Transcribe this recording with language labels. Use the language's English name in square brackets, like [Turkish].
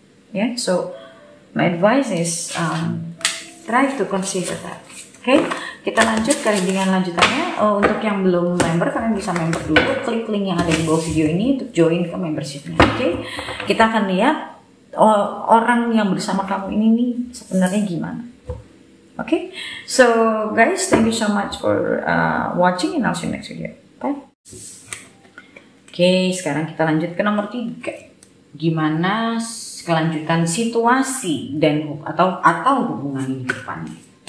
[English] Ya, so my advice is try to consider that. [Indonesian] Okay, kita lanjut ke readingan lanjutannya. Untuk yang belum member, kalian bisa member dulu. Klik link yang ada di bawah video ini untuk join ke membershipnya. Okay, kita akan lihat orang yang bersama kamu ini nih sebenarnya gimana. [English] Okay, so guys, thank you so much for watching, and I'll see you next video. Bye. [Indonesian] Okay, sekarang kita lanjut ke nomor 3. Gimana kelanjutan situasi dan atau hubungan di depannya.